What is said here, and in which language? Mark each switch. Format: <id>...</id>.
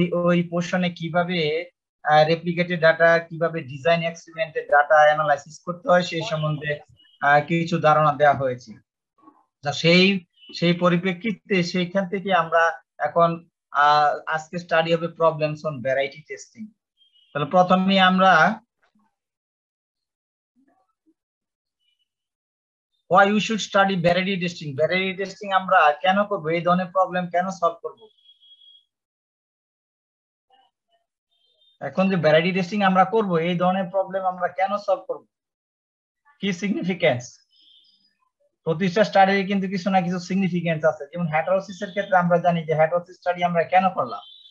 <bn>ওই পোরশনে কিভাবে replicated data, কিভাবে ডিজাইন এক্সপেরিমেন্টের ডাটা অ্যানালাইসিস করতে হয় সেই সম্বন্ধে কিছু ধারণা দেওয়া হয়েছে। সেই পরিপ্রেক্ষিতে সেইখান থেকে আমরা এখন আজকে স্টাডি হবে</bn> <en>Problems on variety testing.</en> <bn>তাহলে প্রথমে আমরা</bn> <en>why you should study variety testing.</en> <bn>Variety testing আমরা কেন করব? এই ধরনের প্রবলেম কেন সলভ করব? এখন যে ভ্যারাইটি টেস্টিং আমরা করব, এই ধরনের প্রবলেম আমরা কেন সলভ করব? কি সিগনিফিকেন্স? প্রতিটা স্টাডির কিন্তু কিছু না কিছু সিগনিফিকেন্স আছে। যেমন হেটারোসিসের ক্ষেত্রে আমরা জানি যে হেটারোসিস স্টাডি আমরা কেন করলাম?</bn>